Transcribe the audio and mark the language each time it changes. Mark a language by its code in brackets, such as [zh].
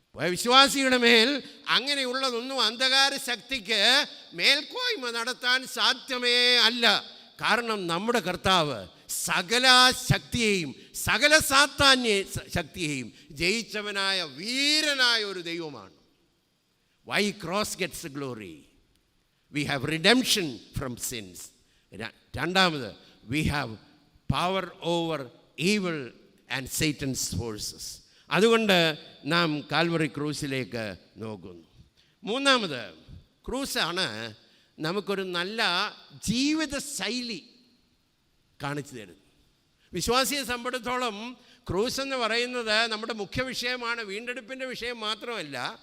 [ml] വിശ്വാസിയുടെ മേൽ അങ്ങനെയുള്ളതൊന്നും അന്ധകാര ശക്തിക്ക് മേൽക്കോയ്മ നടത്താൻ സാധ്യമേ അല്ല. കാരണം നമ്മുടെ കർത്താവ് സകല ശക്തിയെയും സകല സാത്താന്യ ശക്തിയെയും ജയിച്ചവനായ വീരനായ ഒരു ദൈവമാണ്. [en] Why cross gets the glory? We have redemption from sins. [ml] രണ്ടാമത്, [en] we have power over evil and Satan's forces. [ml] അതുകൊണ്ട് നാം കാൽവറി ക്രൂസിലേക്ക് നോക്കുന്നു. മൂന്നാമത്, ക്രൂസാണ് നമുക്കൊരു നല്ല ജീവിത ശൈലി കാണിച്ചു തരുന്നത്. വിശ്വാസിയെ സംബന്ധിച്ചിടത്തോളം ക്രൂസ് എന്ന് പറയുന്നത് നമ്മുടെ മുഖ്യ വിഷയമാണ്, വീണ്ടെടുപ്പിൻ്റെ വിഷയം മാത്രമല്ല.